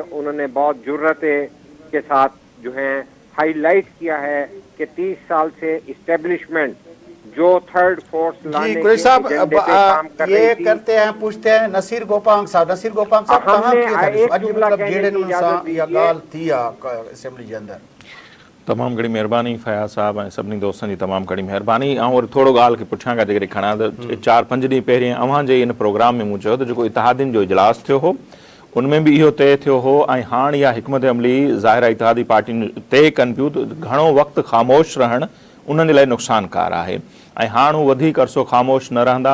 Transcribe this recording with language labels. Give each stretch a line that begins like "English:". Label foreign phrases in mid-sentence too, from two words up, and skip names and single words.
Urdu: انہوں نے بہت جرأت کے ساتھ جو ہیں ہائی لائٹ کیا ہے کہ 30 سال سے اسٹیبلشمنٹ جو
English: third force
Urdu: لانے کے ایجنڈے پہ کام کر رہی یہ تھی. کرتے ہیں پوچھتے ہیں نصیر گوپانگ صاحب کہاں کی گال تھی اسمبلی کے اندر.
Sindhi: تمام گھڑی مہربانی فیاض صاحب ऐं सभिनी दोस्तनि जी तमामु घणी महिरबानी. ऐं वरी थोरो ॻाल्हि खे पुठियां खां जेकॾहिं खणां त 4-5 ॾींहं पहिरीं अव्हां जे इन प्रोग्राम में मूं चयो त जेको इतिहादियुनि जो इजलास थियो हो उनमें बि इहो तइ थियो हो ऐं हाणे इहा हिकमत अमली ज़ाहिर आहे इतिहादी पार्टियूं तइ कनि पियूं त घणो वक़्तु ख़ामोश रहणु उन्हनि जे लाइ नुक़सानकार आहे ऐं हाणे हू वधीक अरसो ख़ामोश न रहंदा.